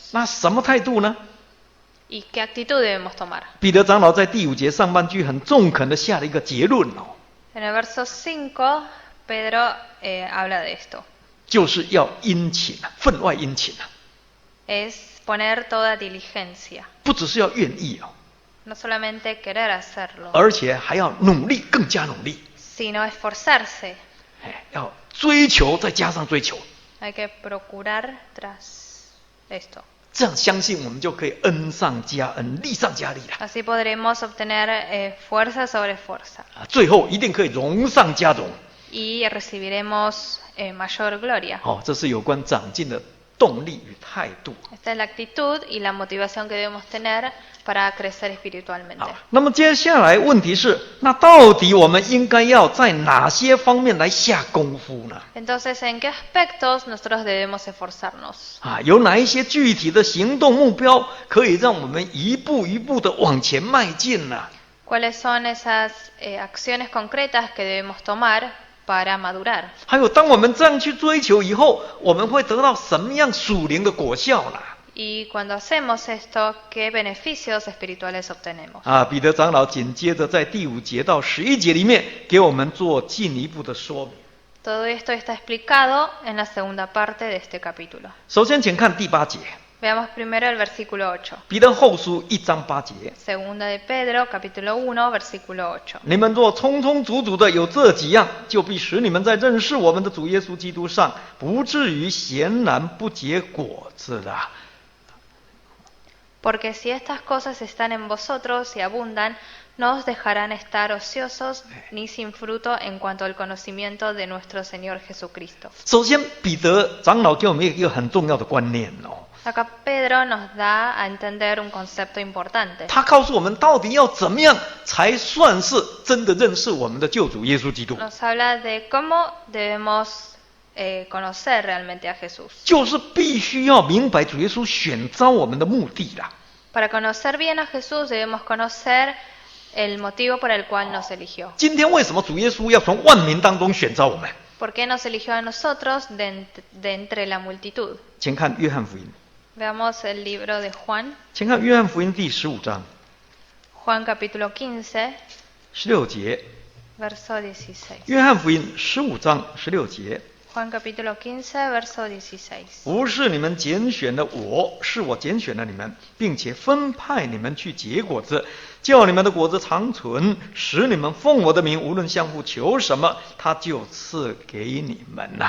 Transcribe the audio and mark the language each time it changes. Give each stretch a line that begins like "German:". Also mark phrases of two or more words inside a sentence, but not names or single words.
Chinese: 那什么态度呢？
Spanish: ¿Y qué actitud debemos tomar?
Chinese: 彼得长老在第5节上半句很中肯的下了一个结论
Spanish: En el verso 5, Pedro habla de esto.
Chinese: 就是要殷勤啊，分外殷勤啊。
Spanish: Es poner toda diligencia.
Chinese: 不只是要愿意
Spanish: No solamente querer hacerlo,
Chinese: 而且还要努力，更加努力。
Spanish: sino esforzarse.
Chinese: 要追求，再加上追求。
Spanish: Hay que procurar tras esto.
Chinese: 这样相信我们就可以恩上加恩，利上加利了。
Spanish: Así podremos obtener fuerza sobre fuerza.
Chinese: 最后一定可以荣上加荣。
Spanish: Y recibiremos mayor gloria.
Chinese: 这是有关长进的动力与态度。
Spanish: Esta es la actitud y la motivación que debemos tener para crecer espiritualmente.
Chinese: 那么接下来问题是，那到底我们应该要在哪些方面来下功夫呢？
Spanish: Entonces, ¿en qué aspectos nosotros debemos esforzarnos?
Chinese: 有哪一些具体的行动目标可以让我们一步一步的往前迈进呢？
Spanish: ¿Cuáles son esas acciones concretas que debemos tomar para madurar?
Chinese: 还有，当我们这样去追求以后，我们会得到什么样属灵的果效呢？
Spanish: Y cuando hacemos esto, ¿qué beneficios espirituales obtenemos?
Chinese: 彼得长老紧接着在第5节到11节里面给我们做进一步的说明。
Spanish: Todo esto está explicado en la segunda parte de este capítulo.
Chinese: 首先，请看第8节。
Spanish: Veamos primero el versículo 8.
Chinese: 彼得后书1章8节。
Spanish: Segunda de Pedro, capítulo 1, versículo 8.
Chinese: 你们若充充足足的有这几样，就必使你们在认识我们的主耶稣基督上，不至于闲然不结果子了。
Spanish: Porque si estas cosas están en vosotros y abundan, no os dejarán estar ociosos ni sin fruto en cuanto al conocimiento de nuestro Señor Jesucristo.
Chinese: 首先，彼得长老给我们一个很重要的观念
Spanish: Acá Pedro nos da a entender un concepto importante.
Chinese: 他告诉我们到底要怎么样才算是真的认识我们的救主耶稣基督。
Spanish: Nos habla de cómo debemos conocer realmente a Jesús.
Chinese: 就是必须要明白主耶稣选召我们的目的啦。
Spanish: Para conocer bien a Jesús debemos conocer el motivo por el cual nos eligió.
Chinese: 今天为什么主耶稣要从万民当中选召我们？
Spanish: ¿Por qué nos eligió a nosotros de entre la multitud?
Chinese: 请看约翰福音，
Spanish: Veamos el libro de Juan,
Chinese: 请看约翰福音第15章
Spanish: Juan capítulo 15,
Chinese: 16 节。
Spanish: verso 16.
Chinese: 约翰福音15章16节。
Spanish: Juan capítulo 15, verso 16.
Chinese: 不是你们拣选了我，是我拣选了你们，并且分派你们去结果子，叫你们的果子长存，使你们奉我的名无论相互求什么，他就赐给你们了。